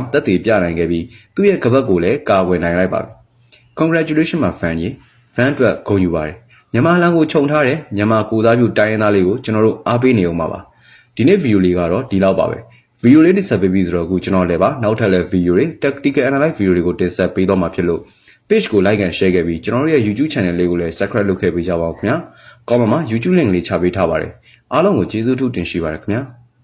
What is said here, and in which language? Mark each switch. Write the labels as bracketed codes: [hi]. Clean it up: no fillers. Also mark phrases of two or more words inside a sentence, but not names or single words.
[my] တက်တည်ပြနိုင်ခဲ့ပြီးသူ့ရဲ့ကပတ်ကိုလည်းကာဝယ်နိုင်လိုက်ပါပြီ Congratulations ပါ Van ကြီး Van အတွက်ဂုဏ်ယူပါတယ်မြန်မာလန်ကိုခြုံထားတယ်မြန်မာကိုသားပြုတိုင်းရင်းသားလေးကိုကျွန်တော်တို့အားပေးနေအောင်ပါဒီနေ့ဗီဒီယိုလေးကတော့ဒီလောက်ပါပဲဗီဒီယိုလေးတင်ဆက်ပေးပြီးဆိုတော့အခုကျွန်တော်လည်းပါနောက်ထပ်လည်းဗီဒီယိုတွေ [en] tactical analyze [my] ဗီဒီယိုတွေကိုတင်ဆက်ပေးတော့မှာဖြစ်လို့ page ကို [en] like and share [my] ခဲ့ပြီးကျွန်တော်တို့ရဲ့ YouTube channel လေးကိုလည်း subscribe လုပ်ခဲ့ပေးကြပါဦးခင်ဗျာ comment မှာ YouTube link လေးချပေးထားပါတယ်အားလုံးကိုကျေးဇူးထူးတင်ရှိပါတယ်ခင်ဗျာ